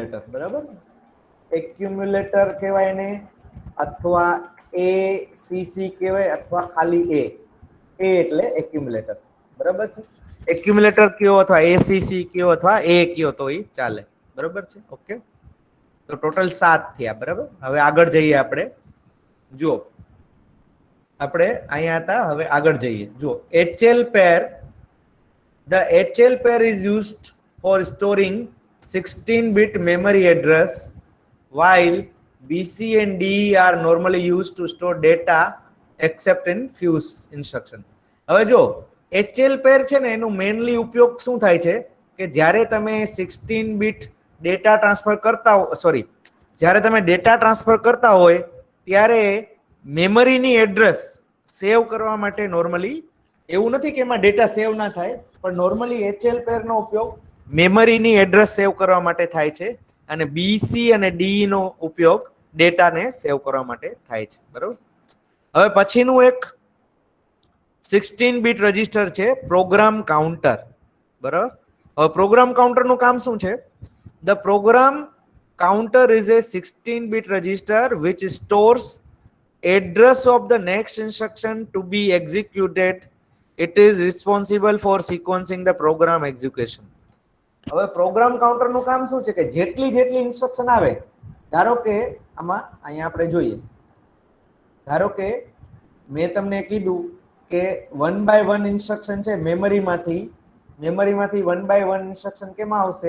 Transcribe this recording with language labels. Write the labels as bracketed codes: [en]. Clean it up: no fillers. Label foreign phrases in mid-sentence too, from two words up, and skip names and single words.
[gu] બરાબર, એક્યુમ્યુલેટર કહેવાય એને, અથવા ACC કહેવાય અથવા ખાલી A એટલે એક્યુમ્યુલેટર, બરાબર છે. એક્યુમ્યુલેટર કયો અથવા ACC કયો અથવા A કયો તો એ ચાલે, બરાબર છે. ઓકે, તો ટોટલ 7 થયા, બરાબર. હવે આગળ જઈએ આપણે. જો આપણે અહીંયા હતા, હવે આગળ જઈએ. [en] જો HL pair, the HL pair is used for storing 16-bit memory address, while BC and DE are normally used to store data except in fuse instruction. [gu] હવે જો HL pair છે ને, એનો મેઇનલી ઉપયોગ શું થાય છે કે જ્યારે તમે [en] 16-bit data transfer [gu] કરતા હો, જ્યારે તમે [en] data transfer [gu] કરતા હોય ત્યારે મેમરીની એડ્રેસ સેવ કરવા માટે નોર્મલી, એવું નથી કે એમાં ડેટા સેવ ના થાય, પણ નોર્મલી [en] HL pair [gu] નો ઉપયોગ મેમરીની એડ્રેસ સેવ કરવા માટે થાય છે, અને બીસી અને ડી નો ઉપયોગ ડેટાને સેવ કરવા માટે થાય છે, બરાબર. હવે પછીનું એક 16-bit રજિસ્ટર છે [en] program counter, [gu] બરાબર. હવે [en] program counter [gu] કામ શું છે? [en] The program counter is a 16-bit register which stores address of the next instruction to be executed. It is responsible for sequencing the program execution. [gu] હવે [en] program counter [gu] નું કામ શું છે કે જેટલી ઇન્સ્ટ્રક્શન આવે, ધારો કે આમાં અહીંયા આપણે જોઈએ, ધારો કે મેં તમને કીધું કે [en] 1 by 1 [gu] ઇન્સ્ટ્રક્શન છે મેમરીમાંથી [en] 1 by 1 [gu] ઇન્સ્ટ્રક્શન કેમાં આવશે?